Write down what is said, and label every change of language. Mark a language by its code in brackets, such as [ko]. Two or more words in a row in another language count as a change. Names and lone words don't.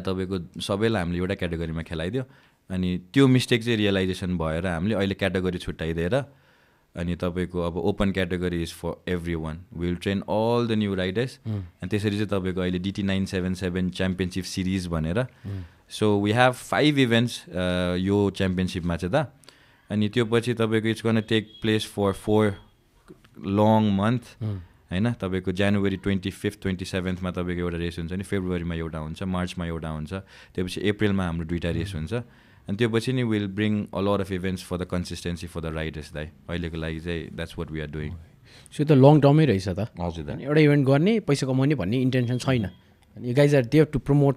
[ne] तपाईँको सबैलाई हामीले एउटा क्याटेगोरीमा खेलाइदियो अनि त्यो मिस्टेक चाहिँ रियलाइजेसन भएर हामीले अहिले क्याटेगोरी छुट्याइदिएर अनि तपाईँको अब [en] open category is for every one will train all the new riders [ne] अनि त्यसरी चाहिँ तपाईँको अहिले DT 977 [en] championship series [ne] भनेर [en] so we have 5 events [ne] यो च्याम्पियनसिपमा चाहिँ त अनि त्यो पछि तपाईँको [en] it's gonna take place for 4 long month [ne] होइन तपाईँको जनवरी 25th 27th तपाईँको एउटा रेस हुन्छ नि फेब्रुअरीमा एउटा हुन्छ मार्चमा एउटा हुन्छ त्यसपछि अप्रिलमा हाम्रो 2टा रेस हुन्छ अनि त्यो पछि नि [en] will bring a lot of events for the consistency for the riders [ne] दाइ अहिलेको लागि चाहिँ [en] that's what we are doing [ne] सो त [en] long term [ne] रहेछ त हजुर दा एउटा इभेन्ट गर्ने पैसा कमाउने भन्ने इन्टेन्सन छैन अनि [en] guys are there to promote